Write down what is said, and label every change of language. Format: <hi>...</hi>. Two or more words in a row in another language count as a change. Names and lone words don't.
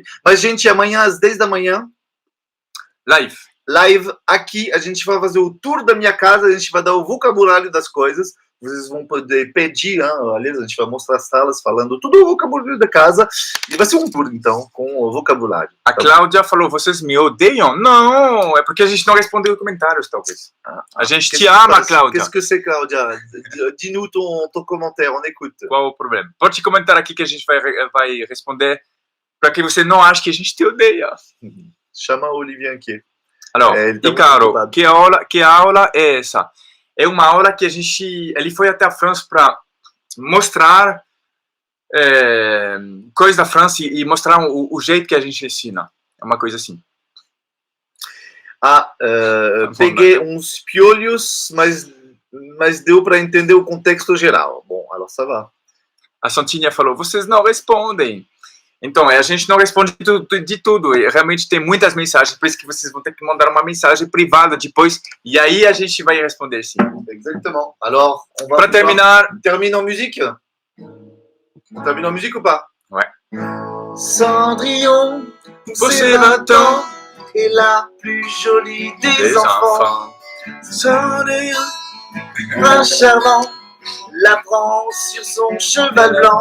<pt>Mas, gente, amanhã às 10 da manhã, live aqui, a gente vai fazer o tour da minha casa, a gente vai dar o vocabulário das coisas, vocês vão poder pedir, aliás, a gente vai mostrar as salas falando tudo o vocabulário da casa, e vai ser um tour, então, com o vocabulário. A Cláudia falou, vocês me odeiam? Não, é porque a gente não respondeu os comentários, talvez. A gente te ama, Cláudia.</pt> <fr>Qu'est-ce que c'est, Cláudia? Dis-nous ton commentaire, on écoute.</fr> <pt>Qual o problema? Pode comentar aqui que a gente vai responder, para que você não ache que a gente te odeia. Chama o Olivier aqui. Alors, Icaro, que aula é essa? É uma aula que ele foi até a França para mostrar coisas da França e mostrar o jeito que a gente ensina. É uma coisa assim. Peguei uns piolhos, mas deu para entender o contexto geral. Bom,</pt> <fr>alors ça va.</fr> <pt>A Santinha falou, vocês não respondem. Então, a gente não responde de tudo, e realmente tem muitas mensagens, por isso que vocês vão ter que mandar uma mensagem privada depois, e aí a gente vai responder sim.</pt> <fr>Exactement. Alors, on va</fr> <pt>para terminar...</pt> <fr>Termine en musique? On termine en musique ou pas? Ouais. Cendrillon, pour ses 20 ans, est la plus jolie des enfants. Cendrillon, prince charmant, la prend sur son cheval blanc.</fr>